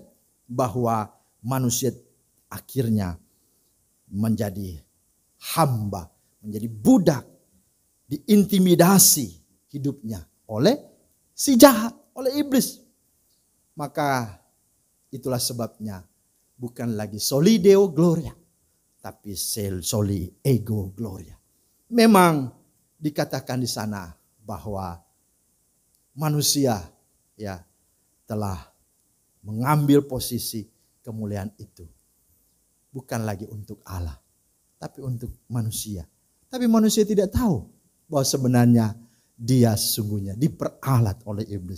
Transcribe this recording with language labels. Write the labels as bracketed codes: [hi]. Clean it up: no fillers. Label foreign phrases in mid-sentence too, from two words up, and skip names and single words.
[id] Bahwa manusia akhirnya menjadi hamba, menjadi budak, diintimidasi hidupnya oleh si jahat, oleh iblis. Maka itulah sebabnya bukan lagi [la] soli deo gloria, [id] tapi [la] soli ego gloria. [id] Memang dikatakan di sana bahwa manusia ya telah mengambil posisi kemuliaan itu. Bukan lagi untuk Allah, tapi untuk manusia. Tapi manusia tidak tahu bahwa sebenarnya dia sesungguhnya diperalat oleh iblis.